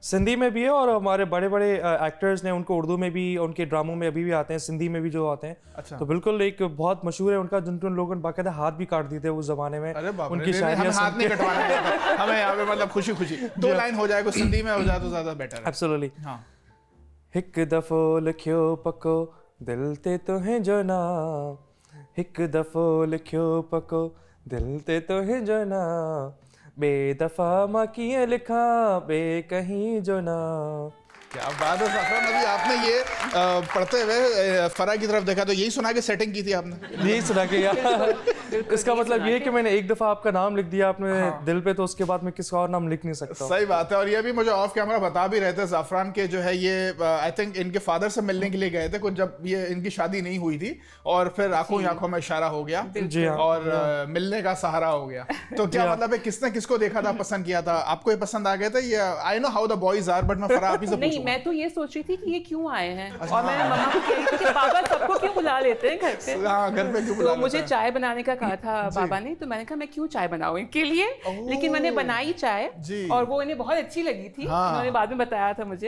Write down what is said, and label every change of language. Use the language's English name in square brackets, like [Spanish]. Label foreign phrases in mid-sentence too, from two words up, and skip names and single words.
[Urdu] سندھی میں بھی ہے، اور ہمارے بڑے بڑے ایکٹرز نے ان کو اردو میں بھی، ان کے ڈراموں میں ابھی بھی آتے ہیں، سندھی میں بھی جو آتے ہیں. اچھا. تو بالکل ایک بہت مشہور ہے ان کا، جن لوگوں نے باقاعدہ ہاتھ بھی کاٹ دیے تھے اس زمانے میں. ارے باپ رے, ان کی نہیں، ہمیں شاعریاں ہاتھ سن نہیں کے. کٹوانا ہے. ہمیں یہاں پہ مطلب خوشی خوشی 2 لائن ہو جائے، کچھ سندھی میں ہو جائے تو زیادہ بیٹر ہے. एब्सोल्युटली। ہاں. [Sindhi] हिक दफ़ो लिखियो पको दिल ते तुहें जो ना, हिक दफ़ो लिखियो पको दिल ते तुहें जो ना, बे दफ़ा मां कीअं लिखा बे कहीं जो ना। [Urdu] کیا بات ہے زعفران، ابھی آپ نے یہ پڑھتے ہوئے فرح کی طرف دیکھا تو یہی سنا کے سیٹنگ کی تھی آپ نے? یہی سنا کے یار، اس کا مطلب یہ ہے کہ میں نے ایک دفعہ آپ کا نام لکھ دیا آپ نے دل پہ، تو اس کے بعد میں کسی اور نام لکھ نہیں سکتا. صحیح بات ہے. اور یہ بھی مجھے [English] off camera [Urdu] بتا بھی رہے تھے زعفران کے، جو ہے یہ [English] I think [Urdu] ان کے فادر سے ملنے کے لیے گئے تھے کچھ، جب یہ ان کی شادی نہیں ہوئی تھی، اور پھر آنکھوں ہی آنکھوں میں اشارہ ہو گیا, جی ہاں. اور ملنے کا سہارا ہو گیا. تو کیا مطلب ہے، کس نے کس کو دیکھا تھا، پسند کیا تھا? آپ کو یہ پسند آ گیا تھا؟ یہ [English] I know how the boys are, [Urdu] بٹ میں فرح آپ ہی سے نہیں, پوچھوں گا. میں تو یہ سوچ رہی تھی کہ یہ کیوں آئے ہیں، اور میں نے مما کو کہہ رہی تھی کہ پاپا سب کو کیوں بلا لیتے ہیں گھر پہ. ہاں، گھر پہ کیوں بلا تو لیتے مجھے ہیں? چائے بنانے کا کہا تھا پاپا نے، تو میں نے کہا میں کیوں چائے بناؤں ان کے لیے، لیکن میں نے بنائی چائے, جی. اور وہ انہیں بہت اچھی لگی تھی. ہاں. انہوں نے بعد میں بتایا تھا مجھے.